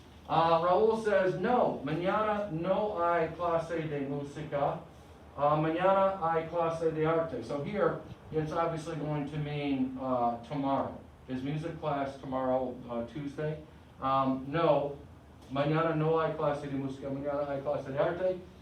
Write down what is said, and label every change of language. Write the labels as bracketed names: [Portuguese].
[Spanish] Raul [English] says, [Spanish] no, mañana no hay clase de música. Mañana hay clase de arte. [English] So here, it's obviously going to mean tomorrow. Is music class tomorrow, Tuesday? [Spanish] No, mañana no hay clase de música, mañana hay clase de arte.